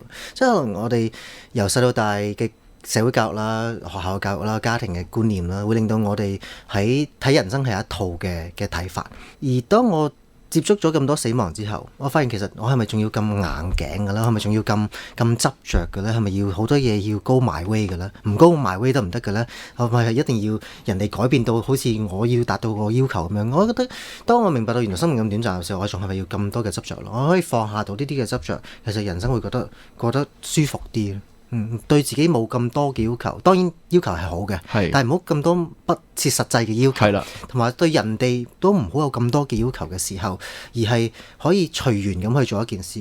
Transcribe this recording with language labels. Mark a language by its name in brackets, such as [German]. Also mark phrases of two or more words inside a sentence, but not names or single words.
[Cantonese] 即係可能我哋由細到大嘅社會教育啦、學校教育啦、家庭嘅觀念啦，會令到我哋喺睇人生係一套嘅睇法。而當我接觸咗咁多死亡之後，我發現其實我係咪仲要咁硬頸嘅咧？係咪仲要咁執着嘅咧？係咪要好多嘢要 [English] go my way [Cantonese] 嘅咧？唔 [English] go my way [Cantonese] 得唔得嘅咧？係咪一定要人哋改變到好似我要達到個要求咁樣？我覺得當我明白到原來生命咁短暫嘅時候，我仲係咪要咁多嘅執着咯？我可以放下到呢啲嘅執着，其實人生會覺得舒服啲。對自己冇咁多嘅要求，當然要求係好嘅，但係唔好咁多不切實際嘅要求，同埋對人哋都唔好有咁多嘅要求嘅時候，而係可以隨緣咁去做一件事。